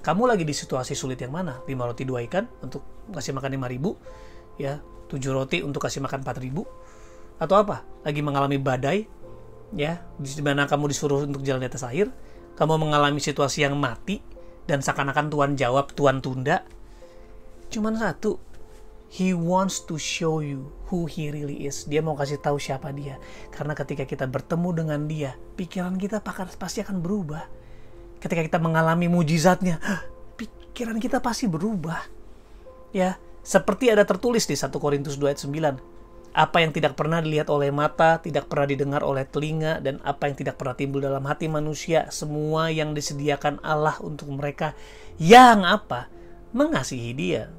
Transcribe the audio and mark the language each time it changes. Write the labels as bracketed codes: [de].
[id] Kamu lagi di situasi sulit yang mana? 5 roti 2 ikan untuk kasih makan 5.000, ya, 7 roti untuk kasih makan 4.000, atau apa? Lagi mengalami badai, ya, di mana kamu disuruh untuk jalan di atas air, kamu mengalami situasi yang mati, dan seakan-akan Tuhan jawab, Tuhan tunda. Cuman satu, [en] He wants to show you who He really is. [id] Dia mau kasih tahu siapa dia. Karena ketika kita bertemu dengan dia, pikiran kita pasti akan berubah. Ketika kita mengalami mujizatnya, pikiran kita pasti berubah. Ya, seperti ada tertulis di 1 Korintus 2 ayat 9. Apa yang tidak pernah dilihat oleh mata, tidak pernah didengar oleh telinga, dan apa yang tidak pernah timbul dalam hati manusia, semua yang disediakan Allah untuk mereka yang apa? Mengasihi dia.